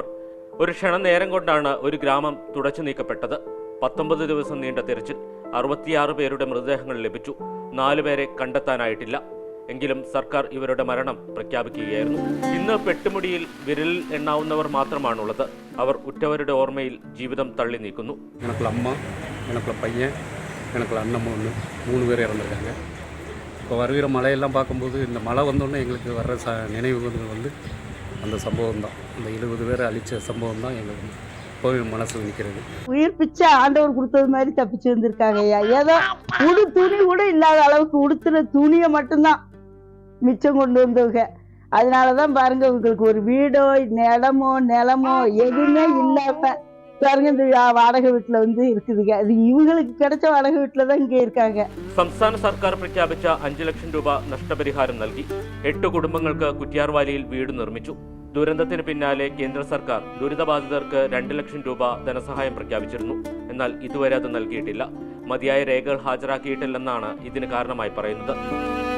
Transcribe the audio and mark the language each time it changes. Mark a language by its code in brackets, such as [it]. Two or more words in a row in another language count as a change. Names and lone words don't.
[ml] ഒരു ക്ഷണനേരം കൊണ്ടാണ് ഒരു ഗ്രാമം തുടച്ചു നീക്കപ്പെട്ടത്. 19 ദിവസം നീണ്ട തിരച്ചിൽ. 66 പേരുടെ മൃതദേഹങ്ങൾ ലഭിച്ചു. 4 പേരെ കണ്ടെത്താനായിട്ടില്ല. എങ്കിലും സർക്കാർ ഇവരുടെ മരണം പ്രഖ്യാപിക്കുകയായിരുന്നു. ഇന്ന് പെട്ടുമുടിയിൽ വിരലിൽ എണ്ണാവുന്നവർ മാത്രമാണുള്ളത്. അവർ ഉറ്റവരുടെ ഓർമ്മയിൽ ജീവിതം തള്ളി നീക്കുന്നു. [ta] எனக்குள்ள அம்மா, எனக்குள்ள பையன், எனக்குள்ள அண்ணன் ஒன்று 3 பேர் இறந்துருக்காங்க. இப்போ வருகிற மழையெல்லாம் பார்க்கும்போது இந்த மழை வந்தோடனே எங்களுக்கு வர்ற நினைவுகள் வந்து அந்த சம்பவம் தான். இந்த 70 பேரை அழித்த சம்பவம் தான் எங்களுக்கு இப்போ மனசில் நிற்கிறது. உயிர் பிச்சை ஆண்டவர் கொடுத்தது மாதிரி தப்பிச்சு வந்திருக்காங்க ஐயா. ஏதோ உடு துணி கூட இல்லாத அளவுக்கு உடுத்துற துணியை மட்டும்தான் மிச்சம் கொண்டு வந்தவங்க. அதனாலதான் பாருங்க, உங்களுக்கு ஒரு வீடோ நிலமோ எதுவுமே இல்லாம பாருங்க இந்த வாடகை വീട്ടിൽ வந்து இருக்குதுங்க. அது இவங்களுக்கு கிடைச்ச வாடகை வீட்டில தான் இங்கே இருக்காங்க. [ml] സംസ്ഥാന സർക്കാർ പ്രഖ്യാപിച്ച 5 ലക്ഷം രൂപ നഷ്ടപരിഹാരം നൽകി. 8 കുടുംബങ്ങൾക്ക് കുറ്റ്യാർവാലിയിൽ വീട് നിർമ്മിച്ചു. ദുരന്തത്തിന് പിന്നാലെ കേന്ദ്ര സർക്കാർ ദുരിതബാധിതർക്ക് 2 ലക്ഷം രൂപ ധനസഹായം പ്രഖ്യാപിച്ചിരുന്നു. എന്നാൽ ഇതുവരെ അത് നൽകിയിട്ടില്ല. മതിയായ രേഖകൾ ഹാജരാക്കിയിട്ടില്ലെന്നാണ് ഇതിന് കാരണമായി പറയുന്നത്.